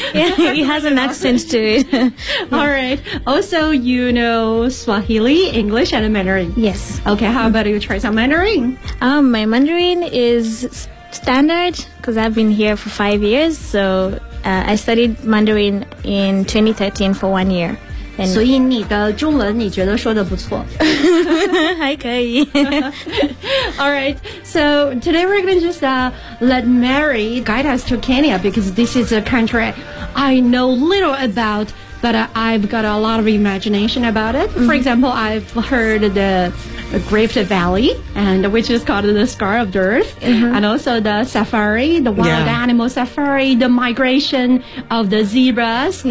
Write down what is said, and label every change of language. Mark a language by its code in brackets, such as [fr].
[en] Yeah, it has an accent to it. All right. Also, you know Swahili, English, and Mandarin. Yes. Okay, how about you try some Mandarin? My Mandarin is standard because I've been here for 5 years. So I studied Mandarin in 2013 for 1 year. [zh] 所以你的中文你觉得说得不错还可以 [en] Alright, so today we're going to just let Mary guide us to Kenya, because this is a country I know little about, but I've got a lot of imagination about it. For example, I've heard the Rift Valley, and which is called the Scar of the Earth, and also the safari, the wild animal safari, the migration of the zebras.